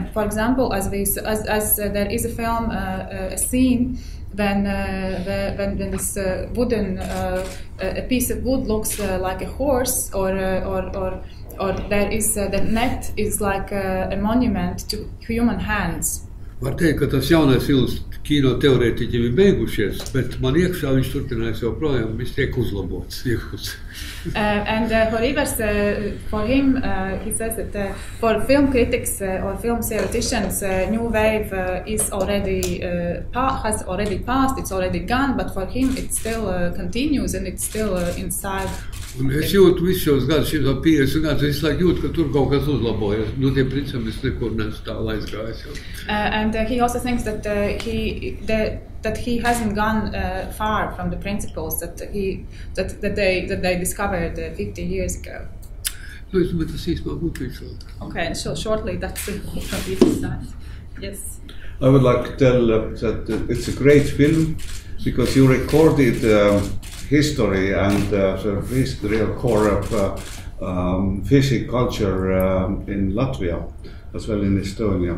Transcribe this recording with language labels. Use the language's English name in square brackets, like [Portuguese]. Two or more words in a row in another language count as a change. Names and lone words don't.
[English] For example, as there is a film, a scene when this wooden a piece of wood looks like a horse, or there is the net is like a monument to human hands. [Latvian] Var teikt, ka tas jaunais filmas kino teorētiķi ir beigušies, bet man iekšā viņš turpinājis joprojām, viņš tiek uzlabots. [English] And for Ivars, for him, he says that for film critics or film theoreticians, new wave is already has already passed, it's already gone, but for him it still continues and it's still inside. [Latvian] Un es jūtu visu šos gadus, 50 gadus, visu laiku jūtu, ka tur kaut kas uzlabojas. Nu, tiem principiem es nekur neesmu tālu aizgājis. [English] And he also thinks that he hasn't gone far from the principles that they discovered 50 years ago. [Latvian] Nu, es domāju, tas īstenībā būtu visu. [English] Okay, and so shortly that's from his side. Yes. I would like to tell that it's a great film because you recorded history and sort of real core of fishing culture in Latvia as well in Estonia.